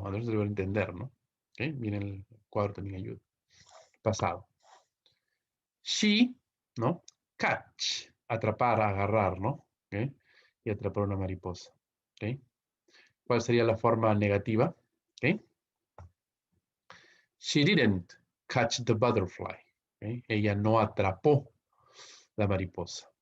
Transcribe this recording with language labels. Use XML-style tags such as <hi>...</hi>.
<es>Understand debe entender, ¿no? ¿Ok? Viene el cuadro también ayuda. Pasado. She, ¿no? Catch. Atrapar, agarrar, ¿no? ¿Ok? Y atrapar una mariposa. ¿Ok? ¿Cuál sería la forma negativa? ¿Ok?</es> <en>She didn't catch the butterfly.</en> <es>¿Ok? Ella no atrapó la mariposa.</es>